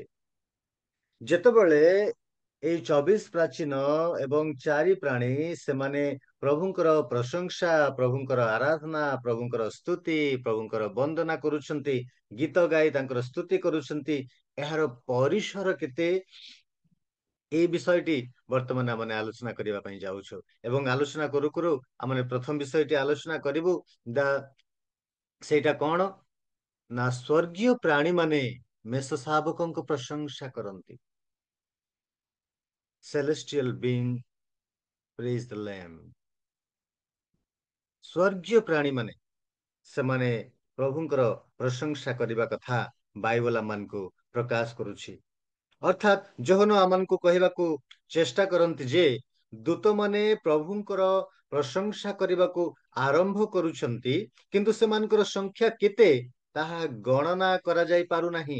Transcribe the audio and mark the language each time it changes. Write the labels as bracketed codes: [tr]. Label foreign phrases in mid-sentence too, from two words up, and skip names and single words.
[or] ଯେତେବେଳେ ଏଇ 24 ପ୍ରାଚୀନ ଏବଂ 4 ପ୍ରାଣୀ ସେମାନେ ପ୍ରଭୁଙ୍କର ପ୍ରଶଂସା, ପ୍ରଭୁଙ୍କର ଆରାଧନା, ପ୍ରଭୁଙ୍କର ସ୍ତୁତି, ପ୍ରଭୁଙ୍କର ବନ୍ଦନା କରୁଛନ୍ତି, ଗୀତ ଗାଇ ତାଙ୍କର ସ୍ତୁତି କରୁଛନ୍ତି, ଏହାର ପରିସର କେତେ, [bn] এই বিষয়টি বর্তমানে [or] ଆମେ ଆଲୋଚନା କରିବା ପାଇଁ ଯାଉଛୁ। ଏବଂ ଆଲୋଚନା କରୁ କରୁ ଆମେ ପ୍ରଥମ ବିଷୟଟି ଆଲୋଚନା କରିବୁ, ସେଇଟା କଣ ନା ସ୍ୱର୍ଗୀୟ ପ୍ରାଣୀ ମାନେ ମେଷ ଶାବକଙ୍କ ପ୍ରଶଂସା କରନ୍ତି। [en] Celestial being praise the Lamb. [or] ସ୍ୱର୍ଗୀୟ ପ୍ରାଣୀ ମାନେ ସେମାନେ ପ୍ରଭୁଙ୍କର ପ୍ରଶଂସା କରିବା କଥା ବାଇବଲ ଆମମାନଙ୍କୁ ପ୍ରକାଶ କରୁଛି। ଅର୍ଥାତ୍ ଯୋହନ ଆମମାନଙ୍କୁ କହିବାକୁ ଚେଷ୍ଟା କରନ୍ତି ଯେ ଦୂତମାନେ ପ୍ରଭୁଙ୍କର ପ୍ରଶଂସା କରିବାକୁ ଆରମ୍ଭ କରୁଛନ୍ତି, କିନ୍ତୁ ସେମାନଙ୍କର ସଂଖ୍ୟା କେତେ ତାହା ଗଣନା କରାଯାଇ ପାରୁନାହିଁ।